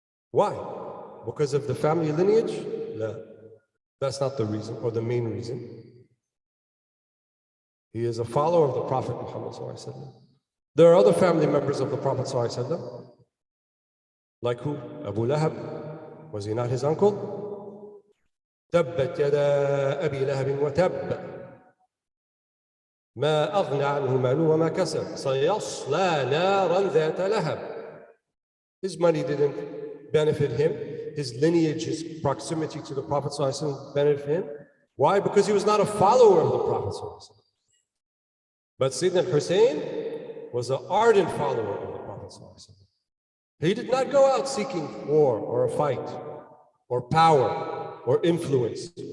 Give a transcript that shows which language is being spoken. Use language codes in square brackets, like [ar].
[en] Why? Because of the family lineage? No, that's not the reason or the main reason. He is a follower of the Prophet Muhammad ﷺ. There are other family members of the Prophet ﷺ, like who? Abu Lahab. Was he not his uncle? [ar] تبت يدا أبي لهب وتب ما أغنى عنه ماله وما كسب سيصلى نارا ذات لهب. [en] His money didn't benefit him. His lineage, his proximity to the Prophet ﷺ benefited him. Why? Because he was not a follower of the Prophet ﷺ. But Sayyidina Hussein was an ardent follower of the Prophet ﷺ. He did not go out seeking war or a fight or power or influence.